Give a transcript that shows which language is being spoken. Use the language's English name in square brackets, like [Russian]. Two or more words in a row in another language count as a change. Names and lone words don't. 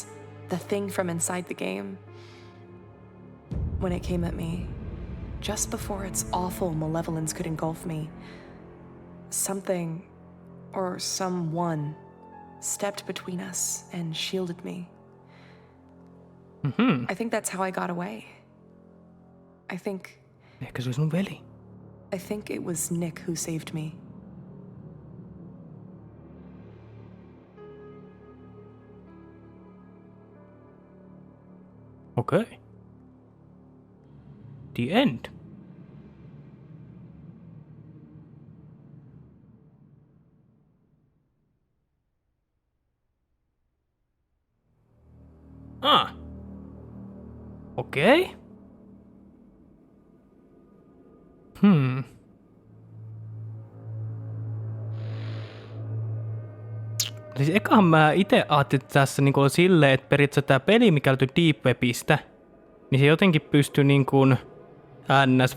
[English] The thing from inside the game. When it came at me, just before its awful malevolence could engulf me, something, or someone, stepped between us and shielded me. I think that's how I got away. [Finnish] Ehkä se oli sun veli. [English] I think it was Nick who saved me. [Finnish] Okei. [English] The end. [Finnish] Okei. Siis ekahan mä ite ajattelin tässä niinku silleen, että periaatteessa tää peli, mikä löytyi Deep Webistä, niin se jotenkin pystyy niinku ns.